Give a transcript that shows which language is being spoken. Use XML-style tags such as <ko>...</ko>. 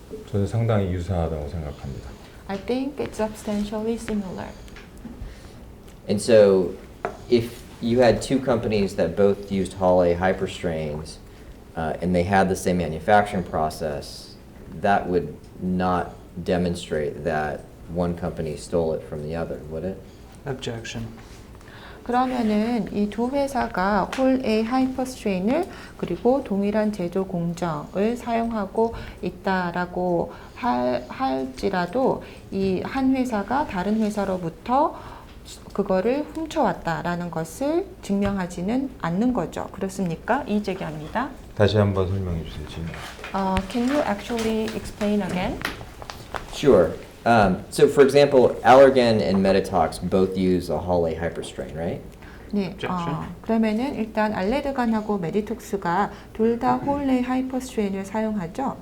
<ko>저는 상당히 유사하다고 생각합니다.</ko> <en>I think it's substantially similar. And so if you had two companies that both used Hall A hyperstrains and they had the same manufacturing process, that would not demonstrate that one company stole it from the other, would it? Objection.</en> <ko>그러면은 이 두 회사가 홀 A 하이퍼스트레인을 그리고 동일한 제조 공정을 사용하고 있다라고 할지라도 이 한 회사가 다른 회사로부터 그거를 훔쳐왔다라는 것을 증명하지는 않는 거죠. 그렇습니까? 이의 제기합니다. 다시 한번 설명해 주세요. 지금.</ko> <en>Can you actually explain again? Sure. So for example, Allergan and Meditox both use a Hawley hyperstrain, right?</en> <ko>네,</ko> <en>Objection.</en> <ko>그러면은 일단 알레르간하고 메디톡스가 둘 다 홀레이 하이퍼스트레인을 사용하죠.</ko>